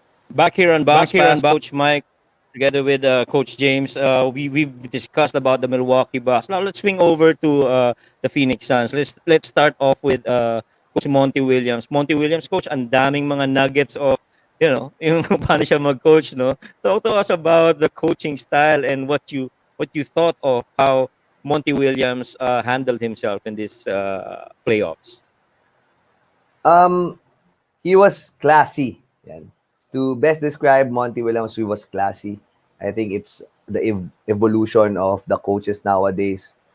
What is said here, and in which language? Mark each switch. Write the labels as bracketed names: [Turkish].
[English] Back here on Bounce Pass, Coach Mike, together with Coach James, we've discussed about the Milwaukee Bucks. Now let's swing over to the Phoenix Suns. Let's start off with Coach Monty Williams. [Filipino] Monty Williams, Coach, ang daming mga [English] nuggets of, [Filipino] yung paano siya mag-coach, no? [English] Talk to us about the coaching style and what you thought of how Monty Williams handled himself in this playoffs. He was classy. Yan. To best describe Monty Williams, he was classy. I think it's the evolution of the coaches nowadays.